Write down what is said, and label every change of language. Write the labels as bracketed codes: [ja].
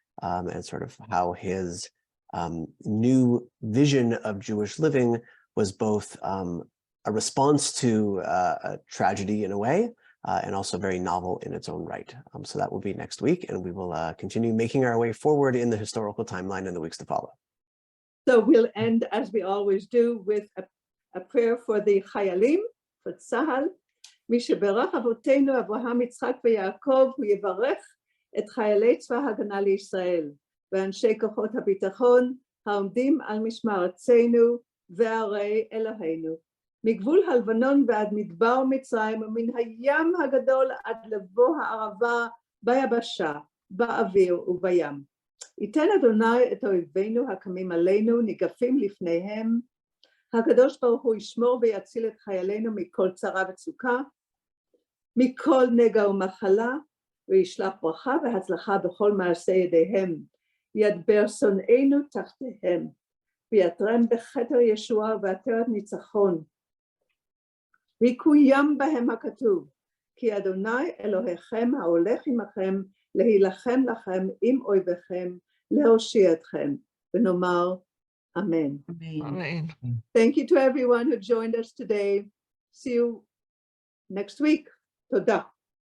[en] and sort of how his new vision of Jewish living was both a response to a tragedy in a way, and also very novel in its own right. So that will be next week, and we will continue making our way forward in the historical timeline in the weeks to follow. So we'll end, as we always do, with a prayer for the Chayalim, for Tzahal. [he] מי שברך אבותינו, אברהם, יצחק ויעקב, הוא יברך את חיילי צבא הגנה לישראל, ואנשי כוחות הביטחון, העומדים על משמר ארצנו וערי אלוהינו. מגבול הלבנון ועד מדבר מצרים, ומן הים הגדול עד לבוא הערבה ביבשה, באוויר ובים. ייתן אדוני את אויבינו הקמים עלינו, ניגפים לפניהם. הקדוש ברוך הוא ישמור ויציל את חיילינו מכל צרה וצוקה, מכל נגע ומחלה, וישלח ברכה והצלחה בכל מעשה ידיהם. ידבר שונאינו תחתיהם, ויתרם בכתר ישועה ועטרת ניצחון. ויקוים בהם הכתוב, כי אדוני אלוהיכם ההולך עמכם, להילחם לכם עם אויביכם, להושיע אתכם, ונאמר אמן. [en] Amen. Thank you to everyone who joined us today. See you next week. [he] תודה.